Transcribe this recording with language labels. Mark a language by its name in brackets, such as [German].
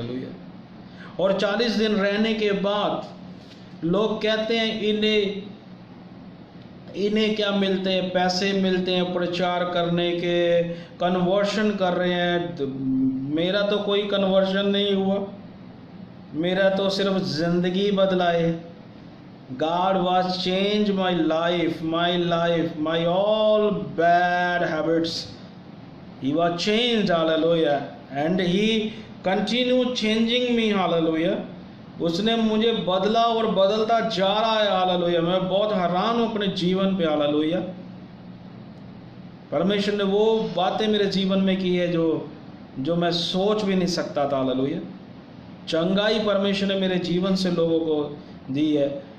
[Hindi] Hallelujah. और 40 दिन रहने के बाद लोग कहते हैं इन्हें क्या मिलते हैं? पैसे मिलते हैं प्रचार करने के, कन्वर्शन कर रहे हैं। मेरा तो कोई कन्वर्शन नहीं हुआ, मेरा तो सिर्फ जिंदगी बदला है। [English] God was changed my life, my all bad habits. He was changed, hallelujah, and He continued changing me, hallelujah. [Hindi] उसने मुझे बदला और बदलता जा रहा है। हालेलुया। मैं बहुत हैरान हूँ अपने जीवन पे। हालेलुया। परमेश्वर ने वो बातें मेरे जीवन में की है जो मैं सोच भी नहीं सकता था। हालेलुया। चंगाई परमेश्वर ने मेरे जीवन से लोगों को दी है।